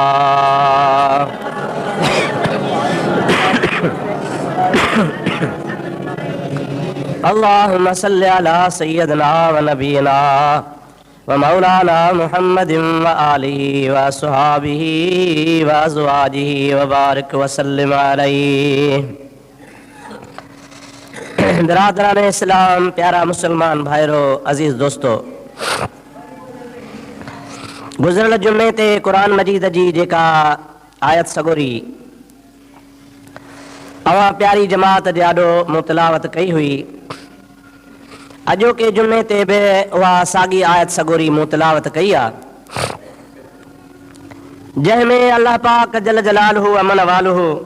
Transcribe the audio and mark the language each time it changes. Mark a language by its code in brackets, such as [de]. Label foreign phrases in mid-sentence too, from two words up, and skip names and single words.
[ar] اللهم صل على سيدنا ونبينا ومولانا محمد وآله وصحابه وأزواجه وبارك وسلم عليه. [sd] बिरादरान इस्लाम, प्यारा मुसलमान भाइरों, अजीज दोस्तों, गुज़िरियल जुमे ते क़ुरान मजीद जी जेका आयत सगोरी अवां प्यारी जमात जे ॾाढो मुतलावत कई हुई, अॼोके जुमे ते बि उहा साॻी आयत सगोरी मुतलावत कई आहे, जंहिंमें अल्लाह पाक [ar] جل جلاله وعم نواله